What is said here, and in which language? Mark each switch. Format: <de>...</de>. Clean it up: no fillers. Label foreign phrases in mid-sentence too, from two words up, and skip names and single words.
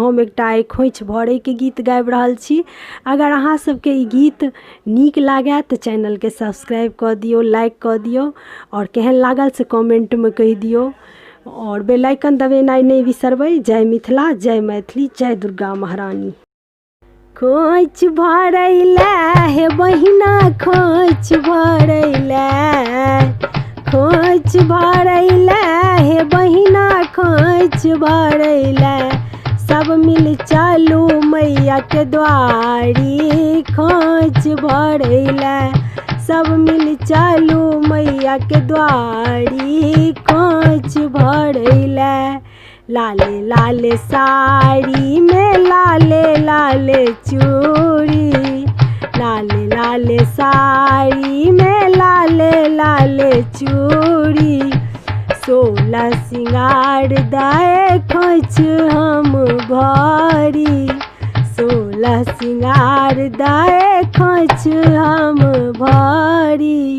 <mai>हम एकटा खोइछ भरै के गीत गाबि रहल छी। अगर अहाँ सबके ई गीत नीक लागे तऽ चैनल के सब्सक्राइब कऽ दियौ, लाइक कऽ दियौ और केहन लागल से कमेंट में कहि दियौ और</mai> <en>bell icon</en> <mai>दबेनाइ नहीं बिसरबै। जय मिथिला, जय मैथिली, जय दुर्गा महारानी। खोइछ भरैले हे बहिना, खोइछ भरैले, खोइछ भरैले हे बहिना, खोइछ भरैले, सब मिल चलू मैया के द्वारी। खोइछ भरैले, सब मिल चलू मैया के द्वारी। खोइछ भरैले, लाले लाले साड़ी में लाले लाले चूड़ी, लाले लाले साड़ी में लाले लाले चूड़ी, 16 सिंगार दाए खोइछ हम भरी, 16 सिंगार दाए खोइछ हम भरी।</mai>